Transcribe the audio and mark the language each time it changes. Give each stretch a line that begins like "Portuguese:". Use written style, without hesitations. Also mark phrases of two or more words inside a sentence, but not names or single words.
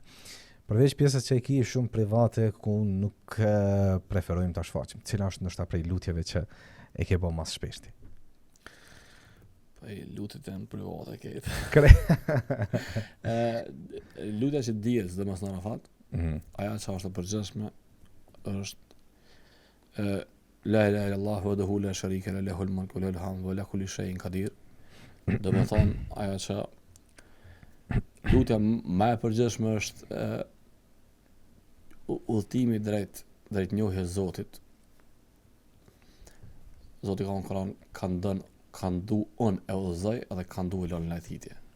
Albanian: Përveç pjesës që e ki shumë private ku nuk preferojmë ta shfaqim. Cila është ndoshta prej lutjeve që e ke bë më shpeshti? Po lutjet janë private këtë. Kre. Lutja që dihet domos në Arafat, aja që është e përgjithshme është
Arabic: لا إله إلا الله وحده لا شريك له له الملك وله الحمد وعلى كل شيء قدير.
Albanian: Do të thonë aja që lutja më e përgjithshme është udhëtimi drejt njohjes Zotit. Zoti ka në Koran kanë du unë e udhëzoj edhe kanë du e lënë lajthitje.